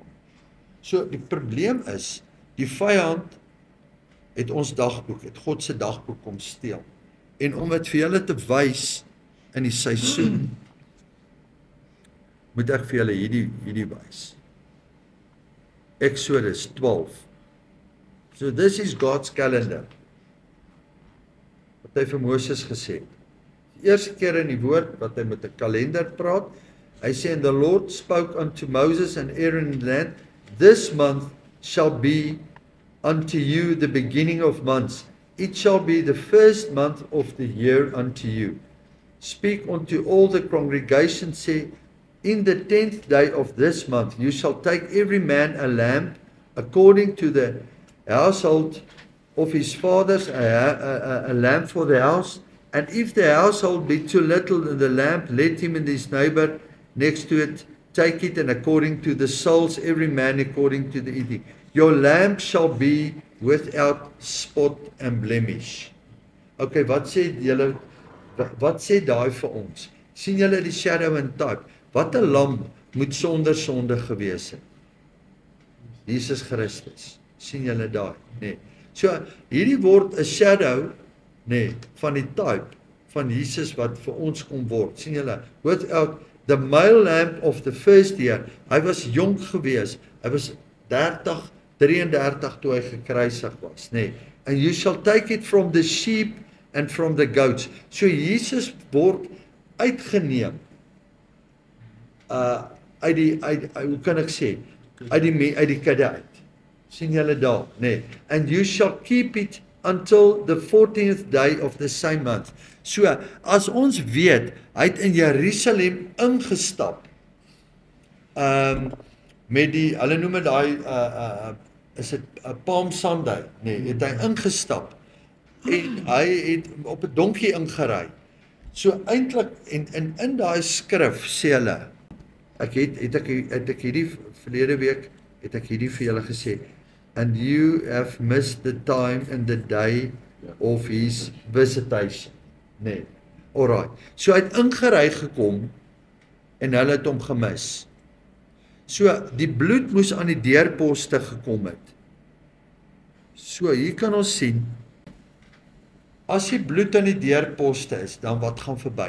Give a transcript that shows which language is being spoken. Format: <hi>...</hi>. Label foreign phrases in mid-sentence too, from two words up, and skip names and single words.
<af>So, die probleem is, die vyand het ons dagboek, het God se dagboek kom steel. En om dit vir julle te wys in die seisoen, moet ek vir julle hierdie wys. Exodus 12.</af> <en>So this is God's calendar.</en> <af>Wat hy vir Moses gesê het. Die eerste keer in die woord wat hy met 'n kalender praat, hy sê,</af> <en>and the Lord spoke unto Moses and Aaron in the land, this month shall be unto you the beginning of months. It shall be the first month of the year unto you. Speak unto all the congregation, say, in the 10th day of this month you shall take every man a lamb according to the household of his fathers, a lamb for the house. And if the household be too little in the lamb, let him and his neighbor next to it take it, and according to the souls, every man according to the eating. Your lamb shall be without spot and blemish.</en> <af>Okay, wat sê daai vir ons? Sien julle die</af> <en>shadow and type?</en> <af>Wat 'n lam moet sonder sonde gewees het? Jesus Christus. Sien julle daai? Nee. So, hierdie word 'n shadow, nee, van die type van Jesus wat vir ons kom word. Sien julle?</af> <en>Without the male lamb of the first year.</en> <af>Hy was jonk gewees. Hy was 33 toe hy gekruisig was, nee.</af> <en>And you shall take it from the sheep and from the goats.</en> <af>So Jesus word uitgeneem hoe kan ek sê, uit die kudde uit. Sien julle daar, nee.</af> <en>And you shall keep it until the 14th day of the same month.</en> <af>So, as ons weet, hy het in Jerusalem ingestap, met die, hulle noem het daai, is het Palm Sunday, nee, het hy ingestap, en hy het op 'n donkie ingery. So, eintlik, en in daai skrif sê hulle, het ek hierdie verlede week, het ek hierdie vir julle gesê,</af> <en>and you have missed the time and the day of his visitation.</en> <af>Nee, alright. So hy het ingery gekom, en hulle het hom gemis. So, die bloed moes aan die deurposte gekom het. So, hier kan ons sien, as die bloed aan die deurposte is, dan wat gaan verby?</af>